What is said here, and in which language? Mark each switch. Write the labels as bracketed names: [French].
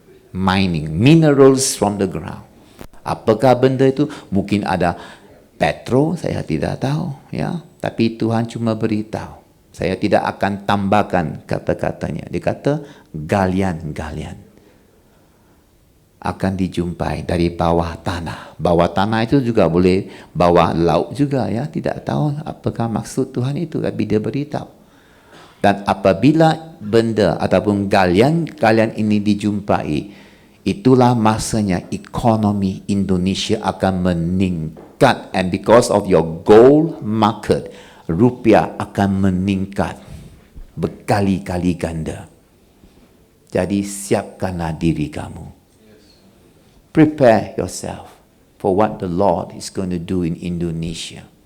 [English] Mining, minerals from the ground. [Malay] Apakah benda itu? Mungkin ada petro, saya tidak tahu ya. Tapi Tuhan cuma beritahu. Saya tidak akan tambahkan kata-katanya. Dia kata galian akan dijumpai dari bawah tanah. Bawah tanah itu juga boleh bawah laut juga ya. Tidak tahu apakah maksud Tuhan itu, tapi dia beritahu. Dan apabila benda ataupun galian ini dijumpai, itulah masanya ekonomi Indonesia akan meningkat. [English] And because of your gold market, [Malay] rupiah akan meningkat berkali-kali ganda. Jadi siapkanlah diri kamu. [English] Prepare yourself for what the Lord is going to do in Indonesia.